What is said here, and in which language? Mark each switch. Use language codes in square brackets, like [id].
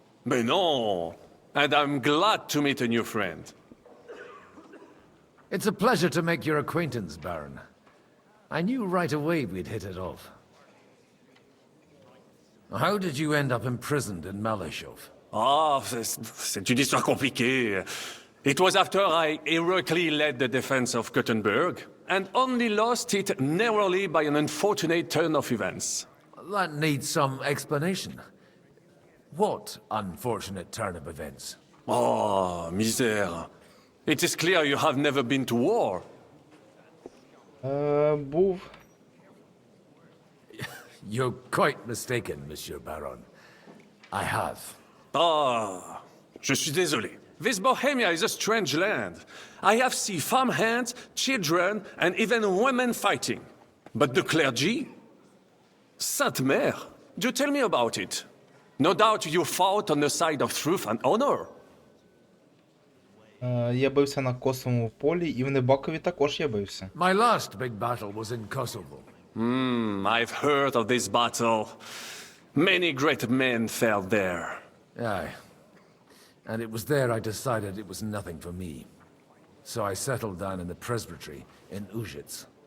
[fr] Mais non! [en] And I'm glad to meet a new friend. It's a pleasure to make your acquaintance, Baron. I knew right away we'd hit it off. How did you end up imprisoned in Malashov? [fr] Ah, c'est une histoire compliquée. [en] It was after I heroically led the defense of Gothenburg, and only lost it narrowly by an unfortunate turn of events. That needs some explanation. What unfortunate turn of events? [fr] Oh, misère. [en] It is clear you have never been to war. [uk] Був. [en] You're quite mistaken, Monsieur Baron. I have. [fr] Ah, je suis désolé. [en] This Bohemia is a strange land. I have seen farmhands, children, and even women fighting. But the clergy? [fr] Sainte Mère, [en] do tell me about it. No doubt you fought on the side of truth and honor. [uk] Я бився на Косовому полі, і в Небакові також я бився. [en] My last big battle was in Kosovo. I've heard of this battle. Many great men fell there. Aye. And it was there I decided it was nothing for me. So I settled down in the presbytery in Ujits.